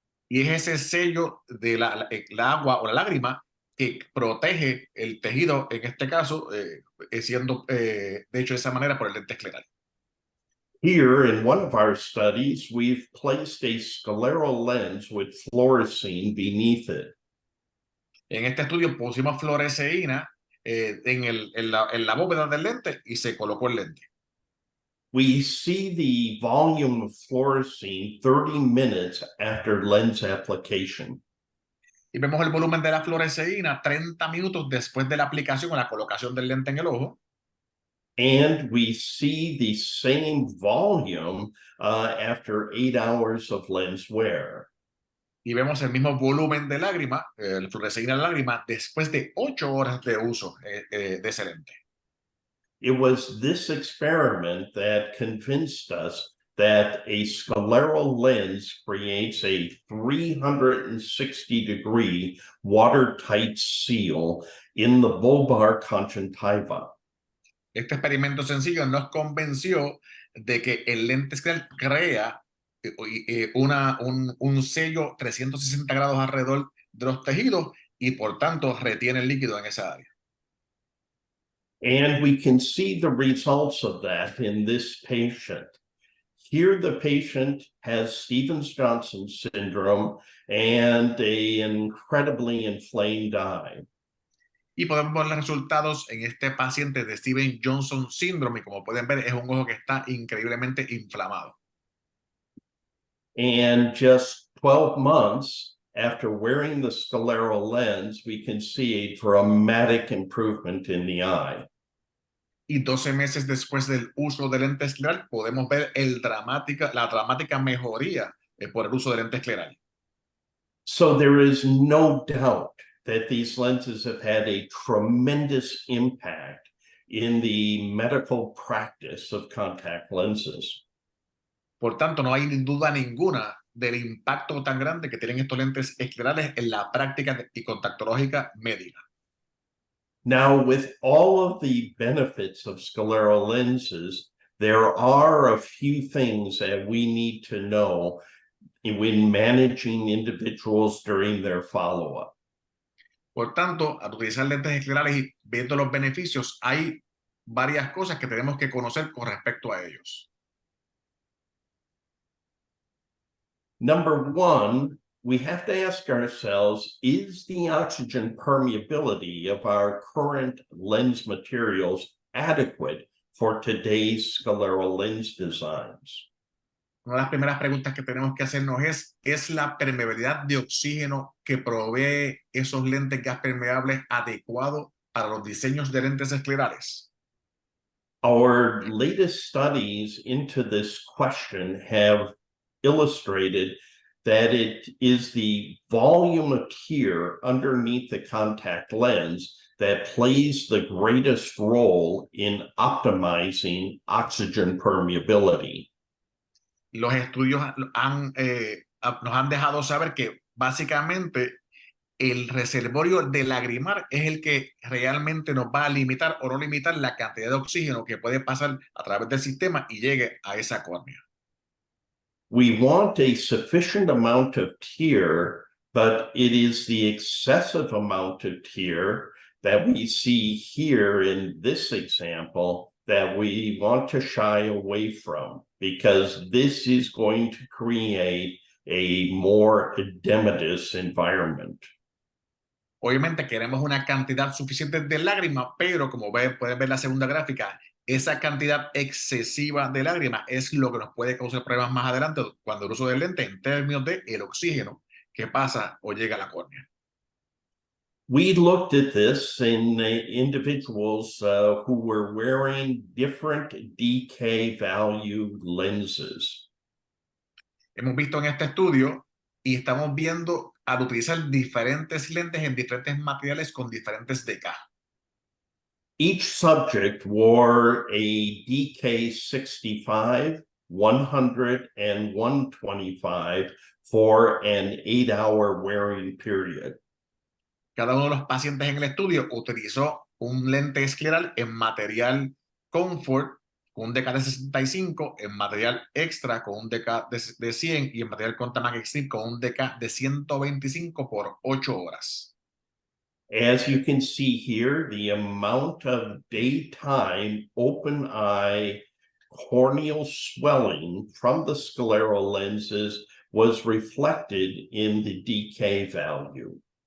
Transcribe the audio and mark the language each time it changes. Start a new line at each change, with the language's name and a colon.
Spanish: Y es ese sello de el agua o la lágrima que protege el tejido, en este caso, siendo de hecho de esa manera por el lente escleral.
English: Here in one of our studies, we've placed a scleral lens with fluorescein beneath it.
Spanish: En este estudio pusimos fluoresceína en la bóveda del lente y se colocó el lente.
English: We see the volume of fluorescein 30 minutes after lens application.
Spanish: Y vemos el volumen de la fluoresceína 30 minutos después de la aplicación o la colocación del lente en el ojo.
English: And we see the same volume after 8 hours of lens wear.
Spanish: Y vemos el mismo volumen de lágrima, la fluoresceína de lágrima, después de 8 horas de uso de ese lente.
English: It was this experiment that convinced us that a scleral lens creates a 360-degree watertight seal in the bulbar conjunctiva.
Spanish: Este experimento sencillo nos convenció de que el lente escleral crea un sello 360 grados alrededor de los tejidos y por tanto retiene el líquido en esa área.
English: And we can see the results of that in this patient. Here the patient has Stevens-Johnson syndrome and an incredibly inflamed eye.
Spanish: Y podemos ver los resultados en este paciente de Stevens-Johnson síndrome y como pueden ver es un ojo que está increíblemente inflamado.
English: And just 12 months after wearing the scleral lens, we can see a dramatic improvement in the eye.
Spanish: Y 12 meses después del uso del lente escleral, podemos ver la dramática mejoría por el uso del lente escleral.
English: So there is no doubt that these lenses have had a tremendous impact in the medical practice of contact lenses.
Spanish: Por tanto, no hay duda ninguna del impacto tan grande que tienen estos lentes esclerales en la práctica y contactológica médica.
English: Now, with all of the benefits of scleral lenses, there are a few things that we need to know when managing individuals during their follow-up.
Spanish: Por tanto, al utilizar lentes esclerales y viendo los beneficios, hay varias cosas que tenemos que conocer con respecto a ellos.
English: Number one, we have to ask ourselves, is the oxygen permeability of our current lens materials adequate for today's scleral lens designs?
Spanish: Una de las primeras preguntas que tenemos que hacernos ¿es la permeabilidad de oxígeno que provee esos lentes gas permeables adecuado para los diseños de lentes esclerales?
English: Our latest studies into this question have illustrated that it is the volume of tear underneath the contact lens that plays the greatest role in optimizing oxygen permeability.
Spanish: Los estudios nos han dejado saber que básicamente el reservorio de lagrimar es el que realmente nos va a limitar o no limitar la cantidad de oxígeno que puede pasar a través del sistema y llegue a esa córnea.
English: We want a sufficient amount of tear, but it is the excessive amount of tear that we see here in this example that we want to shy away from, because this is going to create a more edematous environment.
Spanish: Obviamente queremos una cantidad suficiente de lágrimas, pero como pueden ver la segunda gráfica, esa cantidad excesiva de lágrimas es lo que nos puede causar problemas más adelante cuando el uso de lentes en términos de el oxígeno que pasa o llega a la córnea.
English: We looked at this in individuals who were wearing different DK value lenses.
Spanish: Hemos visto en este estudio y estamos viendo al utilizar diferentes lentes en diferentes materiales con diferentes DK.
English: Each subject wore a DK 65, 100, and 125 for an 8-hour wearing period.
Spanish: Cada uno de los pacientes en el estudio utilizó un lente escleral en material Comfort con un DK de 65, en material Extra con un DK de 100 y en material Contamax Extreme con un DK de 125 por 8 horas.
English: As you can see here, the amount of daytime open eye corneal swelling from the scleral lenses was reflected in the DK value.